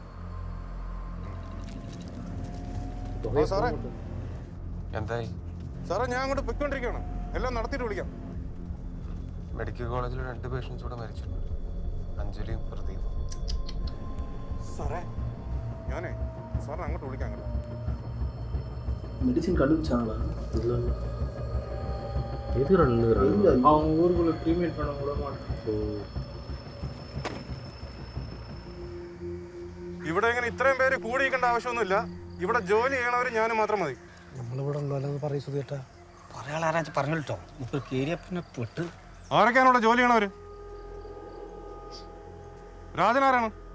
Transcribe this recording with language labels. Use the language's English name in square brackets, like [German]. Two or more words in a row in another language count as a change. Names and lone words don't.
[Malayalam] സാറേ എന്തായി? സാറേ ഞാൻ അങ്ങോട്ട് പൊയ്ക്കൊണ്ടിരിക്കുകയാണ്. എല്ലാം നടത്തിയിട്ട് വിളിക്കാം. മെഡിക്കൽ കോളേജിൽ 2 പേഷ്യൻസ് കൂടെ മരിച്ചിട്ടുണ്ട്, അഞ്ജലിയും പ്രദീപും. സാറേ ഞാനേ സാറിനെ അങ്ങോട്ട് വിളിക്കാം. അങ്ങോട്ട് [Tamil] மெடிசின் கண்டுபிடிச்சாங்களா? இல்லை இல்லை, அவங்க ஊருக்குள்ள ட்ரீட்மெண்ட் பண்ண கூட மாட்டேன். [Malayalam] ഇവിടെ ഇങ്ങനെ ഇത്രയും പേര് കൂടിയിരിക്കേണ്ട ആവശ്യമൊന്നുമില്ല. ഇവിടെ ജോലി ചെയ്യണവർ ഞാനും മാത്രം മതി. നമ്മളിവിടെ ഉള്ളതെന്ന് പറയും സുധേട്ടാ. പറയാളാരാച്ച് പറഞ്ഞിട്ടോ, ഇപ്പൊ കേരിയപ്പനെ പെട്ട്. ആരൊക്കെയാണ് ഇവിടെ ജോലി ചെയ്യണവര്? രാജനാരാണ്?